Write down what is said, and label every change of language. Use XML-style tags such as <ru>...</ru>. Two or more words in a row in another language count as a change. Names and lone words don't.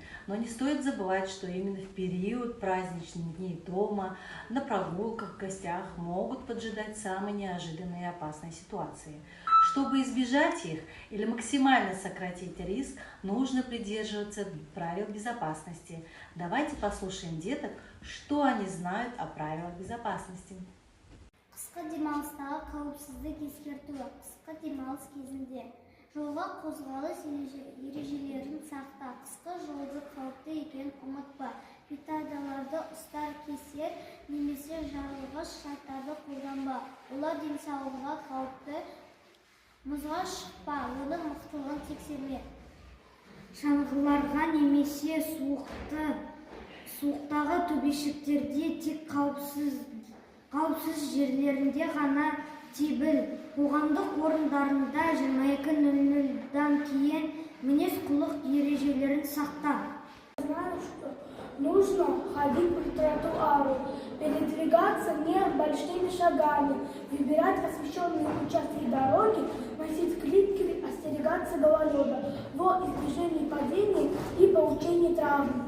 <ru>Но не стоит забывать, что именно в период праздничных дней дома, на прогулках, в гостях могут поджидать самые неожиданные и опасные ситуации. Чтобы избежать их или максимально сократить риск, нужно придерживаться правил безопасности. Давайте послушаем деток, что они знают о правилах безопасности.</ru> <kk>Қысқы демалыстағы қауіпсіздік ескертуі. Қысқы демалыс кезінде жолға қозғалыс ережелерін сақта. Қысқы жолды қауіпті екенін ұмытпа. Петардаларды ұстар кесер немесе жарылғыш заттарды қолданба. Олар денсаулығына қауіпті. Мұзға шықпа, оның мықтылығын тексерме. Шаңғыларға немесе суықтағы төбешіктерде тек қауіпсіз жерлерінде ғана тебіл. Қоғамдық орындарында 22:00-дан кейін мінез-құлық ережелерін сақта.</kk> <ru>Знаю, что нужно ходить по тротуару, передвигаться не большими шагами, выбирать освещенные участки дороги, носить клипки, остерегаться гололеда во избежание падений и получения травм.</ru>